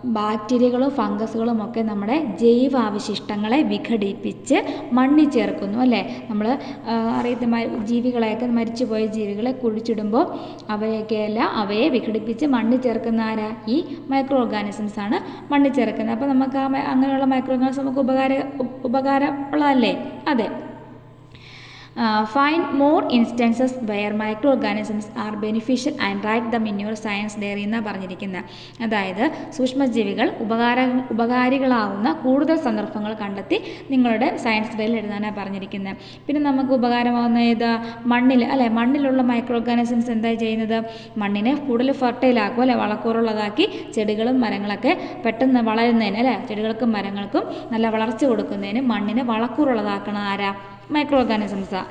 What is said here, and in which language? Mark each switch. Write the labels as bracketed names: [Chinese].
[Malayalam] ബാക്ടീരിയകളും ഫംഗസുകളും ഒക്കെ നമ്മുടെ ജൈവാവശിഷ്ടങ്ങളെ വിഘടിപ്പിച്ച് മണ്ണിൽ ചേർക്കുന്നു അല്ലേ. നമ്മൾ അറിയത്ത ജീവികളെയൊക്കെ, മരിച്ചുപോയ ജീവികളെ കുഴിച്ചിടുമ്പോൾ അവയെ വിഘടിപ്പിച്ച് മണ്ണിൽ ചേർക്കുന്ന ആരാ? ഈ മൈക്രോ ഓർഗാനിസംസ് ആണ് മണ്ണിൽ ചേർക്കുന്നത്. അപ്പോൾ നമുക്ക് അങ്ങനെയുള്ള മൈക്രോ ഓർഗാനിസം നമുക്ക് ഉപകാരമുള്ളതല്ലേ? അതെ. [English] Find more instances where microorganisms are beneficial and write them in your science diary [Malayalam] എന്നാണ് പറഞ്ഞിരിക്കുന്നത്. അതായത് സൂക്ഷ്മജീവികൾ ഉപകാരികളാവുന്ന കൂടുതൽ സന്ദർഭങ്ങൾ കണ്ടെത്തി നിങ്ങളുടെ സയൻസ് ഡയറിയിൽ എഴുതാനാണ് പറഞ്ഞിരിക്കുന്നത്. പിന്നെ നമുക്ക് ഉപകാരമാവുന്ന ഏത്? മണ്ണിൽ അല്ലേ. മണ്ണിലുള്ള മൈക്രോ ഓർഗാനിസംസ് എന്താ ചെയ്യുന്നത്? മണ്ണിനെ കൂടുതൽ ഫെർട്ടൈലാക്കും അല്ലേ, വളക്കൂറുള്ളതാക്കി ചെടികളും മരങ്ങളൊക്കെ പെട്ടെന്ന് വളരുന്നതിന് അല്ലേ, ചെടികൾക്കും മരങ്ങൾക്കും നല്ല വളർച്ച കൊടുക്കുന്നതിന് മണ്ണിനെ വളക്കൂറുള്ളതാക്കണ ആരാ? മൈക്രോ ഓർഗാനിസംസാണ്.